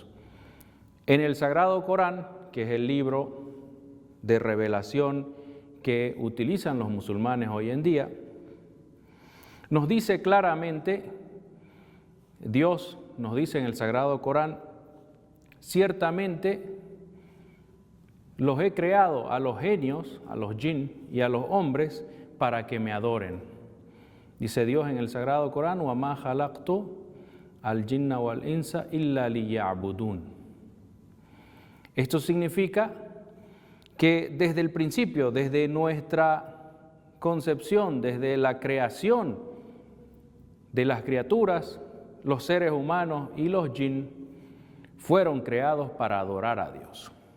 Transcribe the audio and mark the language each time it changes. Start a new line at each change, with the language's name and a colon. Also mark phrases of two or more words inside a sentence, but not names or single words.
Spanish: En el Sagrado Corán, que es el libro de revelación que utilizan los musulmanes hoy en día, nos dice claramente, Dios nos dice en el Sagrado Corán: ciertamente los he creado a los genios, a los jinn y a los hombres para que me adoren. Dice Dios en el Sagrado Corán:
Arabic: وَمَا خَلَقْتُ الْجِنَّ وَالْإِنسَ إِلَّا لِيَعْبُدُونَ.
Spanish: Esto significa que desde el principio, desde nuestra concepción, desde la creación de las criaturas, los seres humanos y los jinn fueron creados para adorar a Dios.